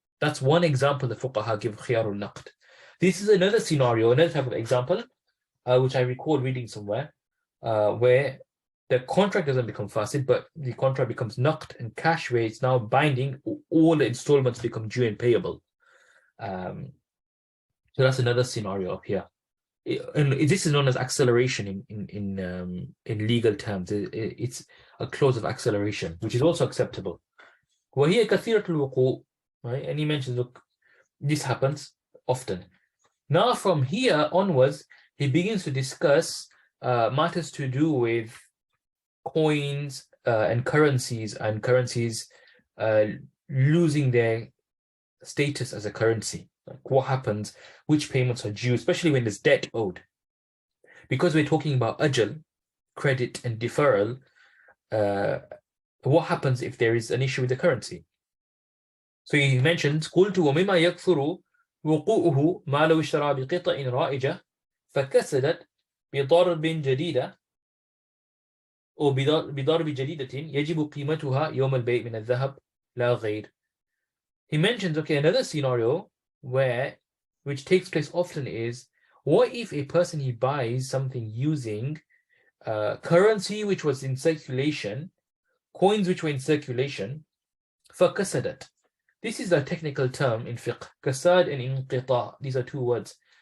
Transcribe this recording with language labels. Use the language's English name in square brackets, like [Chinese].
[English] That's one example the Fuqaha give khiyar al-naqd. This is another scenario, another type of example, which I recall reading somewhere, where the contract doesn't become fasid, but the contract becomes naqd and cash, where it's now binding, all the installments become due and payable. So that's another scenario up here. And this is known as acceleration in legal terms. It's a clause of acceleration, which is also acceptable. [Arabic] وهي كثيرة الوقوع, right? [English] And he mentions, look, this happens often. Now from here onwards, he begins to discuss matters to do with coins, and currencies losing their status as a currency. Like what happens, which payments are due, especially when there's debt owed. Because we're talking about ajal, credit, and deferral, what happens if there is an issue with the currency? So he mentions [Arabic] قلت ومما يكثر وقوعه ما لو اشترى بقطع رائجة فكسدت بضرب جديدة أو بضرب جديدة يجب قيمتها يوم البيع من الذهب لا غير. [English] He mentions, okay, another scenario which takes place often is, what if a person, he buys something using currency which was in circulation, coins which were in circulation, فكسدت. This is a technical term in fiqh. Kasad and inqita, these are two words.